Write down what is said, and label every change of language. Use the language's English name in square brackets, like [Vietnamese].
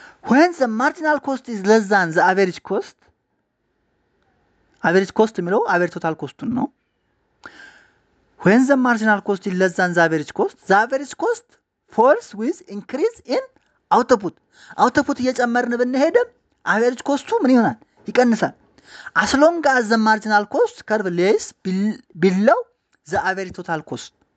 [English] when the marginal cost is less than the average cost, average cost [Amharic] የሚለው [English] average total cost ነው። when the marginal cost is less than the average cost falls with increase in output. [Amharic] output እየጨመርን ብንሄድም average ኮስቱ ምን ይሆናል? ይቀንሳል። [English] as long as the marginal cost curve lies below the average total cost.